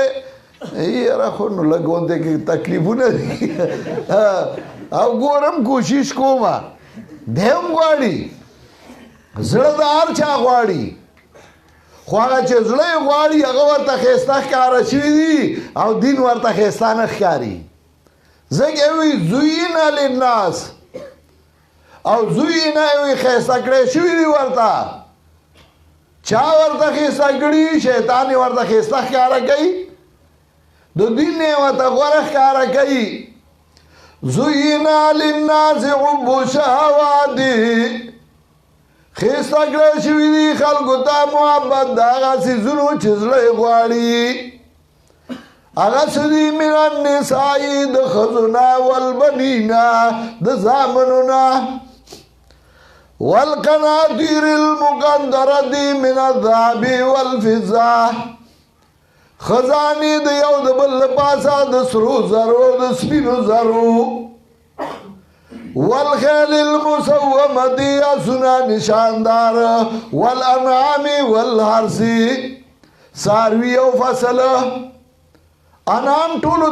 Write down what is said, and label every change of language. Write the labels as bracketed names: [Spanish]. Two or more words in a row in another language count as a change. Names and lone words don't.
[Pashto] یاره خو نو لږ غوندې کې تکلیفونه دي او ګورم کوشش کوم دی هم غواړي زړه د هر چا غواړي خو هغه چې زړه یې غواړي هغه ورته ښایسته ښکاره شوي دي او دین ورته ښایسته نه ښکاري ځکه یې وایي زُيِّنَ للناس او زُيِّنَ یې وایي ښایسته کړی شوي دي ورته چا ورته ښایسته کړي شیطان یې ورته ښایسته ښکاره کوي د دین یې ورته غوره ښکاره کوي [Arabic] زُيِّنَ للناس حُبُّ الشَّهَوَاتِ [Pashto] ښایسته کړی شوي دي خلکو ته محبت د هغه څیزونو چې زړه یې غواړي هغه څه دي [Arabic] من النساء [Pashto] د ښځو نه والبنین د زامنو نه [Arabic] والقناطیر المقنطرة من الذهب والفضة [Pashto] خزانې د یو د بل له پاسه د سرو زرو د سپینو زرو [Arabic] والخیل المسومة [Pashto] اسونه نشاندار [Arabic] والانعام والحرث [Pashto] څاروي او فصل انعام ټولو